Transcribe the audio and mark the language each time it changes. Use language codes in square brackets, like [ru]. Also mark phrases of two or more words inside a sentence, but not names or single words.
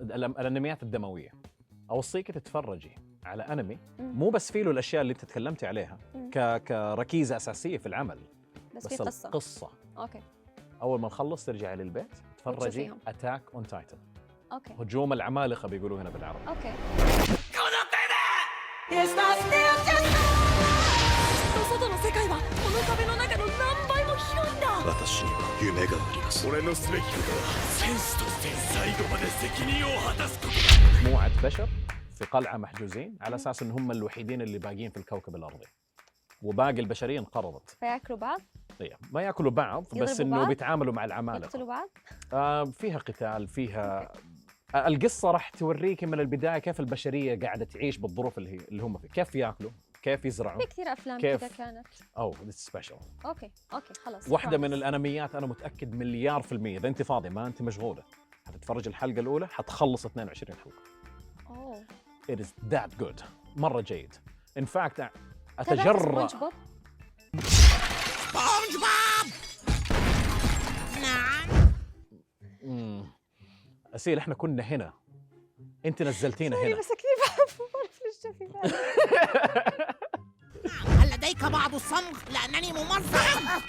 [ar] الأنميات الدموية. اوصيك تتفرجي على انمي مم. مو بس فيه له الاشياء اللي انت تكلمتي عليها مم. كركيزه اساسيه في العمل، بس في قصة. القصه اوكي اول ما نخلص ترجعي للبيت تتفرجي وتشوفيهم. اتاك اون تايتن، اوكي هجوم العمالقه بيقولوا هنا بالعربي. اوكي [ja] 外の世界はこの壁の中の何倍も広いんだ。私には夢があります俺のすべきことは戦士として最後まで責任を果たすことだ [ar] مجموعه بشر في قلعه محجوزين على اساس ان هم الوحيدين اللي باقيين في الكوكب الارضي، وباقي البشريه انقرضت. فياكلوا بعض طيب ما ياكلوا بعض بس يضربوا انه بعض؟ بيتعاملوا مع العمالقه. يقتلوا بعض فيها قتال، فيها القصه راح توريك من البدايه كيف البشريه قاعده تعيش بالظروف اللي هم فيها، كيف ياكلوا، كيف يزرعوا. في كثير افلام كيف؟ كذا كانت [en] Oh this special. [ar] اوكي خلاص واحده من [en] promise. [ar] الانميات انا متاكد مليار في المية اذا انت فاضي ما انت مشغوله حتتفرج الحلقه الاولى حتخلص 22 حلقه. اوه [en] It is that good. [ar] مره جيد. [en] In fact [ar] تابعت اتجرأ سبونج بوب؟ سبونج بوب. نعم. أسيل احنا كنا هنا، انت نزلتينا هنا. بس كثير بحبه، ما اعرف ليش جا في بالي. هل لديك بعض الصمغ لأنني ممزق؟